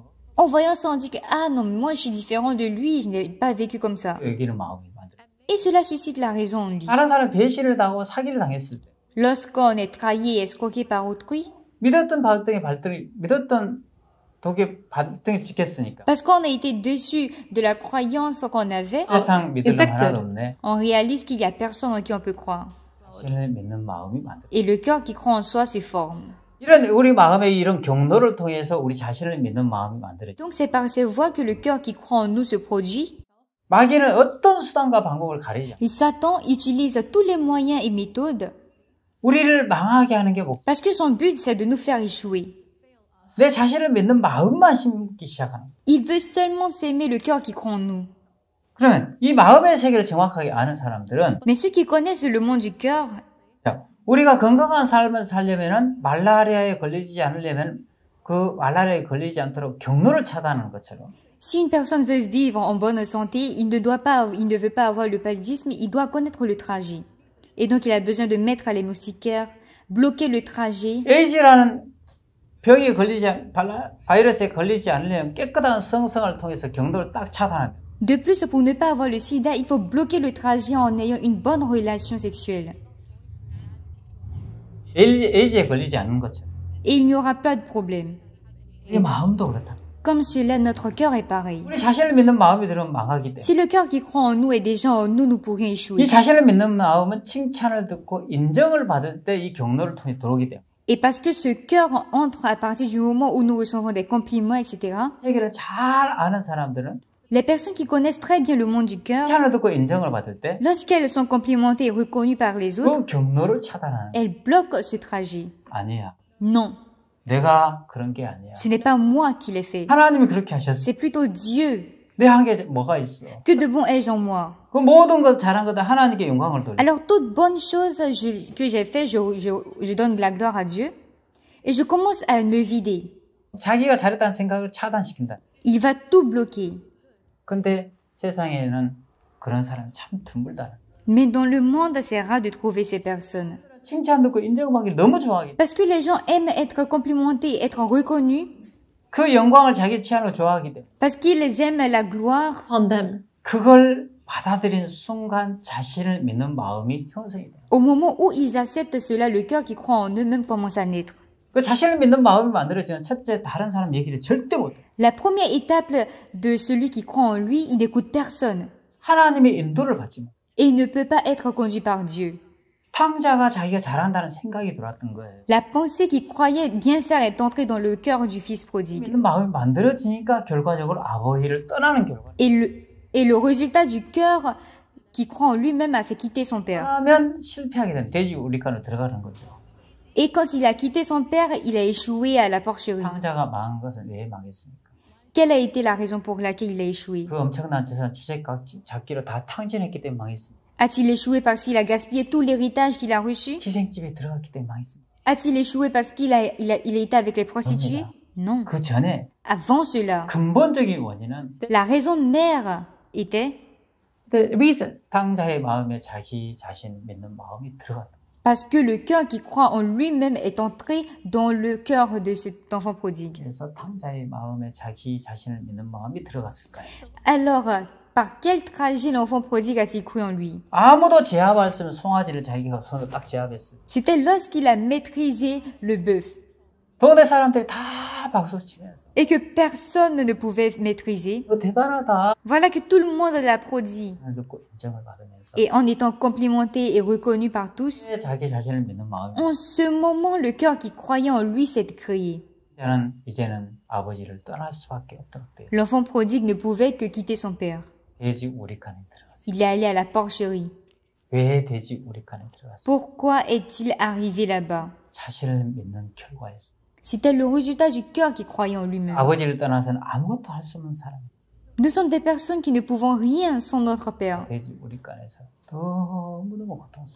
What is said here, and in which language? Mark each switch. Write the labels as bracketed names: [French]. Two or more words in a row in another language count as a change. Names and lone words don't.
[French] en voyant ça, on dit que, ah non, moi je suis différent de lui, je n'ai pas vécu comme ça. [Korean] 여기는 마음이 만들어. [French] Et cela suscite la raison en lui. [Korean] 다른 사람 배신을 당하고 사기를 당했을 때 [French] Lorsqu'on est trahi et escroqué par autrui, [Korean] 믿었던 믿었던 독에 발등을 찍혔으니까 [French] parce qu'on a été déçu de la croyance qu'on avait, [Korean] 세상 믿을 놈 하나도 없네. [French] on réalise qu'il n'y a personne en qui on peut croire. [Korean] 자신을 믿는 마음이 만들어. [French] Et le cœur qui croit en soi se forme. [Korean] 이런 우리 마음의 이런 경로를 통해서 우리 자신을 믿는 마음이 만들어져. [French] Donc c'est par ces voies que le cœur qui croit en nous se produit. [Korean] 마귀는 어떤 수단과 방법을 가리지 않아. [French] Et Satan utilise tous les moyens et méthodes [Korean] 우리를 망하게 하는 게 목적. [French] parce que son but c'est de nous faire échouer. [Korean] 내 자신을 믿는 마음만 심기 시작하는 거야. [French] Il veut seulement s'aimer le cœur qui croit en nous. [Korean] 그러면 이 마음의 세계를 정확하게 아는 사람들은 [French] Mais ceux qui connaissent le monde du cœur, [Korean] 자, 우리가 건강한 삶을 살려면은 말라리아에 걸리지 않으려면 그 말라리아에 걸리지 않도록 경로를 차단하는 것처럼 [French] si une personne veut vivre en bonne santé, il ne veut pas avoir le paludisme, il doit connaître le trajet. Et donc il a besoin de mettre les moustiquaires, bloquer le trajet. [Korean] 에이즈라는 병이 바이러스에 걸리지 않으려면 깨끗한 성성을 통해서 경로를 딱 차단합니다. [French] De plus, pour ne pas avoir le sida, il faut bloquer le trajet en ayant une bonne relation sexuelle. [Korean] 에이즈에 걸리지 않는 것처럼 [French] Et il n'y aura pas de problème. [Korean] 이 마음도 그렇다. [French] Comme cela, notre cœur est pareil. [Korean] 우리 자신을 믿는 마음이 들으면 망하기 [French] Si [Korean] 때문에 [French] le cœur qui croit en nous est déjà en nous, nous pourrions échouer. [Korean] 이 자신을 믿는 마음은 칭찬을 듣고 인정을 받을 때 이 경로를 통해 들어오기 때문에 [French] Et parce que ce cœur entre à partir du moment où nous recevons des compliments, etc., [Korean] 세계를 잘 아는 사람들은 [French] les personnes qui connaissent très bien le monde du cœur, [Korean] 칭찬을 듣고 인정을 받을 때 [French] lorsqu'elles sont complimentées et reconnues par les autres, [Korean] 그 경로를 차단하는 [French] elles bloquent ce trajet. [Korean] 아니야. [French] Non, [Korean] 내가 그런 게 아니야. [French] ce n'est pas moi qui l'ai fait. [Korean] 하나님이 그렇게 하셨어. [French] C'est plutôt Dieu. [Korean] 내 한 게 뭐가 있어? [French] Que de bon ai-je en moi? [Korean] 그 모든 것 잘한 것도 하나님께 영광을 돌려. [French] Alors, toute bonne chose que j'ai fait, je donne de la gloire à Dieu. Et je commence à me vider. [Korean] 자기가 잘했다는 생각을 차단시킨다. [French] Il va tout bloquer. [Korean] 근데 세상에는 그런 사람이 참 드물다. [French] Mais dans le monde, c'est rare de trouver ces personnes. [Korean] 칭찬 듣고 인정받기를 너무 좋아하기. [French] Parce que les gens aiment être complimentés, être reconnus. [Korean] 그 영광을 자기 취향으로 좋아하기 때문에 [French] Parce qu'ils aiment la gloire [English] en them. [Korean] 그걸 받아들인 순간 자신을 믿는 마음이 형성이 돼요. [French] Au moment où ils acceptent cela, le cœur qui croit en eux-mêmes commence à naître. [Korean] 그 자신을 믿는 마음이 만들어지면 첫째 다른 사람 얘기를 절대 못 해요. [French] La première étape de celui qui croit en lui, il n'écoute personne. [Korean] 하나님의 인도를 받지 못. [French] Et il ne peut pas être conduit par Dieu. [Korean] 탕자가 자기가 잘한다는 생각이 들어왔던 거예요. [French] La pensée qu'il croyait bien faire est entrée dans le cœur du fils prodigue. [Korean] 믿는 마음이 만들어지니까 결과적으로 아버지를 떠나는 결과. [French] Et le résultat du cœur qui croit en lui-même a fait quitter son père. [Korean] 그러면 실패하게 된 돼지 우리칸으로 들어가는 거죠. [French] Et quand il a quitté son père, il a échoué à la porcherie. [Korean] 탕자가 망한 것은 왜 망했습니까? [French] Quelle a été la raison pour laquelle il a échoué? [Korean] 그 엄청난 재산 주색 잡기로 다 탕진했기 때문에 망했습니다. [French] A-t-il échoué parce qu'il a gaspillé tout l'héritage qu'il a reçu? [Korean] 희생집에 들어갔기 때문에 망했습니다. [French] A-t-il échoué parce qu'il a été avec les prostituées? Non. [Korean] 그 전에 [French] Avant cela, [Korean] 근본적인 원인은 [French] la raison mère était [English] The reason. [Korean] 탕자의 마음에 자기 자신 믿는 마음이 들어갔다. [French] parce que le cœur qui croit en lui-même est entré dans le cœur de cet enfant prodigue. [Korean] 그래서 탕자의 마음에 자기 자신을 믿는 마음이 들어갔을까요? [French] Alors, par quel trajet l'enfant prodigue a-t-il cru en lui? [Korean] 아무도 제압할 수 없는 송아지를 자기가 손으로 딱 제압했어요. [French] C'était lorsqu'il a maîtrisé le bœuf [Korean] 동네 사람들이 다 박수 치면서 [French] et que personne ne pouvait maîtriser. [Korean] 너 대단하다. [French] Voilà que tout le monde l'applaudit. [Korean] 듣고 인정을 받으면서 [French] Et en étant complimenté et reconnu par tous, [Korean] 자기 자신을 믿는 마음이 [French] en ce moment, le cœur qui croyait en lui s'est créé. [Korean] 이제는 아버지를 떠날 수밖에 없도록 돼요. [French] L'enfant prodigue ne pouvait que quitter son père. [Korean] 돼지 우리칸에 들어갔어요. [French] Il est allé à la porcherie. [Korean] 왜 돼지 우리칸에 들어갔어요? [French] Pourquoi est-il arrivé là-bas? [Korean] 자신을 믿는 결과였어요. [French] C'était le résultat du cœur qui croyait en lui-même. [Korean] 아버지를 떠나서는 아무것도 할 수 없는 사람. [French] Nous sommes des personnes qui ne pouvons rien sans notre père. [Korean] 돼지 우리칸에서 너무너무 고통스러워.